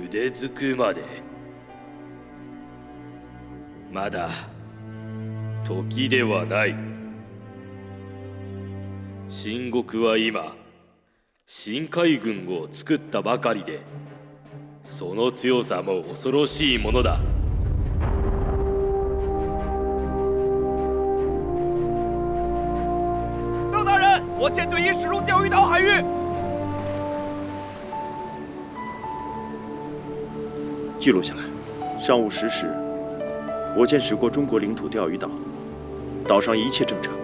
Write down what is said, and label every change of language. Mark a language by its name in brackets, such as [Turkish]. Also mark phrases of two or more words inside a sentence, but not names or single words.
[Japanese] 腕づくまでまだ時ではない。秦国は今新海軍を作ったばかりで、その強さも恐ろしいものだ。 [Chinese] 邓大人，我舰队已驶入钓鱼岛海域。记录下来。上午10时，我舰驶过中国领土钓鱼岛，岛上一切正常。